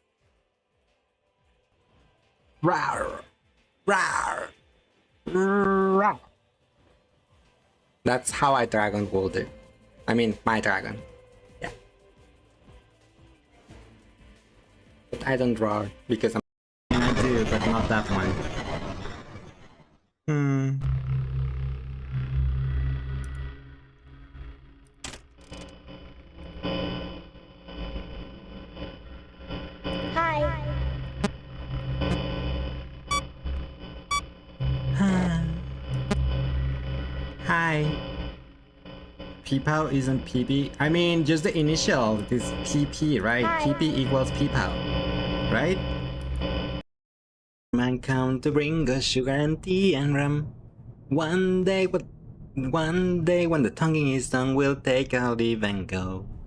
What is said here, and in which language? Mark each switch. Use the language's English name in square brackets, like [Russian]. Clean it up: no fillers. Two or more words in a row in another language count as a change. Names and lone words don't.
[English] Rawr! Rawr! Rawr! That's how I dragon hold it. I mean, my dragon. Yeah. But I don't roar because I do, but not that one. Hi. Hi. Peepow isn't PP. I mean, just the initial. It is PP, right? Hi. PP equals Peepow, right? Man come to bring us sugar and tea and rum. One day when the tonguing is done, we'll take our leave and go.